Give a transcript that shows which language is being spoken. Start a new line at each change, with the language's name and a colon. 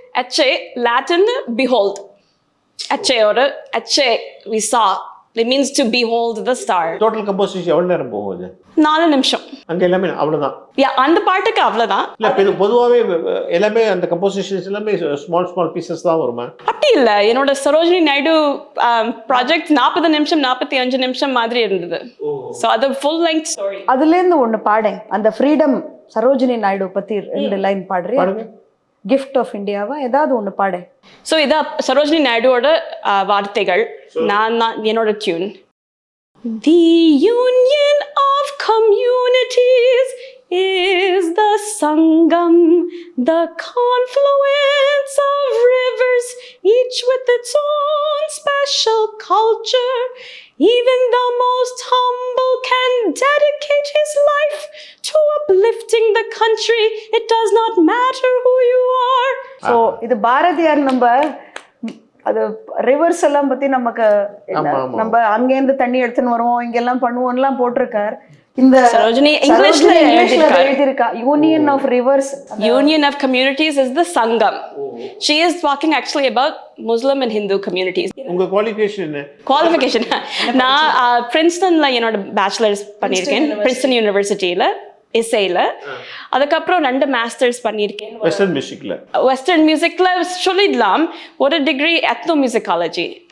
English: Ache, Latin, behold. Ache we saw. It means to behold the star.
Tamil: Total composition எவ்வளவு நேரம் போகுது? 4 நிமிஷம். அங்க எல்லாமே அவ்வளவுதான். அந்த பாட்டுக்கு அவ்வளவுதான். இல்ல பொதுவாவே எல்லாமே அந்த கம்போசிஷன்ஸ் எல்லாமே ஸ்மால் பீசஸ் தான் வருமா? அப்படி இல்ல, என்னோட சரோஜினி நாயுடு ப்ராஜெக்ட் 40 நிமிஷம் 45 நிமிஷம் மாதிரி இருந்தது. சோ அது ஃபுல் லெங்த் ஸ்டோரி. அதுல இருந்து ஒண்ணு பாடேன், அந்த ஃப்ரீடம் சரோஜினி நாயுடு பத்தி 2 லைன் பாடுறியா? பாருங்க. கிஃப்ட் ஆஃப் இந்தியாவா ஏதாவது ஒண்ணு பாடேன். சோ இத சரோஜினி நாயுடுவோட வார்த்தைகள், நான் என்னோட tune.
English: The union of communities is the Sangam, the confluence of rivers, each with its own special culture. Even the most humble can dedicate his life to uplifting the country. It does not matter who you are.
Tamil: So இது பாரதியார் நம்ம அது reverse எல்லாம் பத்தி நமக்கு நம்ம அங்கேருந்து தண்ணி எடுத்துன்னு வருவோம் இங்கெல்லாம் பண்ணுவோம்லாம் போட்டிருக்கார். இந்த சரோஜினி இங்கிலீஷ்ல எழுதியிருக்கா
English: Union of rivers. Union of communities is the Sangam. She is talking actually about Muslim and Hindu communities.
Tamil: உங்க குவாலிஃபிகேஷன் என்ன? குவாலிஃபிகேஷன் நான் பிரின்ஸ்டன்ல என்னோட பேச்சுலர்ஸ் பண்ணியிருக்கேன், பிரின்ஸ்டன் யூனிவர்சிட்டியில இசையில. அதுக்கப்புறம் 2 மாஸ்டர்ஸ் பண்ணியிருக்கேன் வெஸ்டர்ன் மியூசிக்ல. வெஸ்டர்ன் மியூசிக்ல சொல்லிடலாம். ஒரு டிகிரி எத்னோ மியூசிக்காலஜி.